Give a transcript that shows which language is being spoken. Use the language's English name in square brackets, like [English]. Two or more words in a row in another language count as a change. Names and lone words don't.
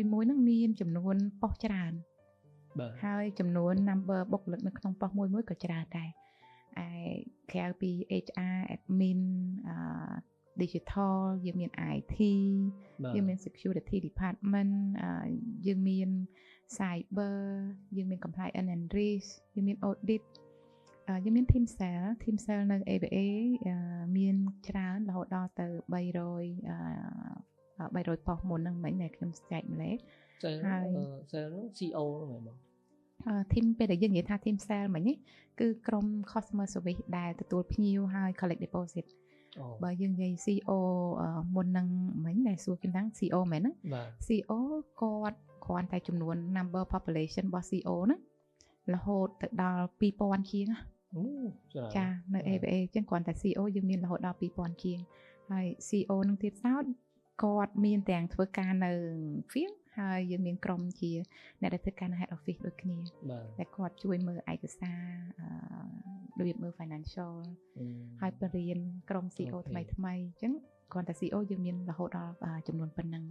[Khmer] ហ្នឹងមានចំនួនប៉ុស្តិ៍ច្រើនហើយចំនួន number បុគ្គលិកនៅក្នុងប៉ុស្តិ៍ មួយក៏ច្រើនដែរក្រៅពី [English] HR admin digital [Khmer] យើងមាន IT យើងមាន [English] security department [Khmer] យើងមាន cyber យើងមាន [English] compliance and risk [Khmer] យើងមាន audit យើងមាន [English] team cell [Khmer] នៅ ABA មានច្រើនរហូតដល់ទៅ300ប៉ុស្តិ៍មុនហ្នឹងមិញដែលខ្ញុំចែកម្លេះ ហើយ cell ហ្នឹង CO ហ្នឹងហ្មង team ពេលដែលយើងនិយាយថា [English] team cell [Khmer] មិញនេះគឺក្រុម [English] customer service [Khmer] ដែលទទួលភ្ញៀវហើយ [English] collect deposit [Khmer] បើយើងនិយាយ CO មុនហ្នឹងមិញដែលសួរ គេថា CO មែនហ្នឹង CO គាត់គ្រាន់តែចំនួន [English] number population [Khmer] របស់ CO ហ្នឹងរហូតទៅដល់ 2000 ជាង ចានៅ ABA អញ្ចឹងគ្រាន់តែ CO យើងមានរហូតដល់ 2000 ជាងហើយ CO នឹងទៀតសោតគាត់មានទាំងធ្វើការនៅ field ហើយយើងមានក្រុមជាអ្នកដែលធ្វើការនៅ [English] head office [Khmer] ដូចគ្នាតែគាត់ជួយមើលឯកសាររបៀបមើល financial ហើយបរៀនក្រុម CO ថ្មីអញ្ចឹងគ្រាន់តែ CO យើងមានរហូតដល់ចំនួនប៉ុណ្ណឹង